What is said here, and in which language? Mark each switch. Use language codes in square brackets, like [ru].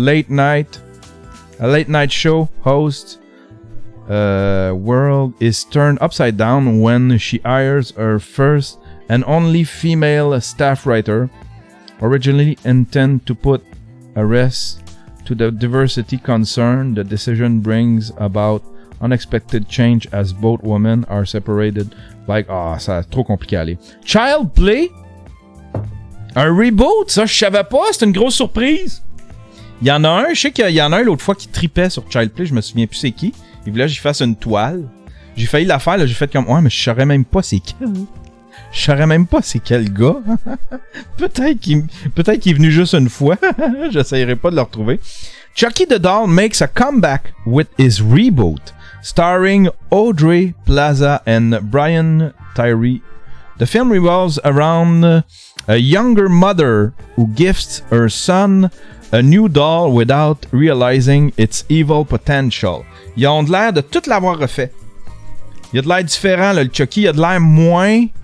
[en] A late night show host world is turned upside down when she hires her first and only female staff writer, originally intended to put a rest to the diversity concern. The decision brings about unexpected change as both women are separated by... [fr] Ah, ça a trop compliqué à aller. Child Play? Un reboot? Ça, je savais pas. C'est une grosse surprise. Il y en a un, je sais qu'il y en a un l'autre fois qui tripait sur Child Play. Je me souviens plus c'est qui. Il voulait que j'y fasse une toile. J'ai failli la faire, là, j'ai fait comme, ouais, mais je saurais même pas c'est quel. Je saurais même pas c'est quel gars. Peut-être qu'il est venu juste une fois. J'essayerai pas de le retrouver. [en] Chucky the Doll makes a comeback with his reboot, starring Audrey Plaza and Brian Tyree. The film revolves around a younger mother who gifts her son a new doll without realizing its evil potential. [fr] Ils ont de l'air de tout l'avoir refait. Il y a de l'air différent, là, le Chucky. Il y a de l'air moins...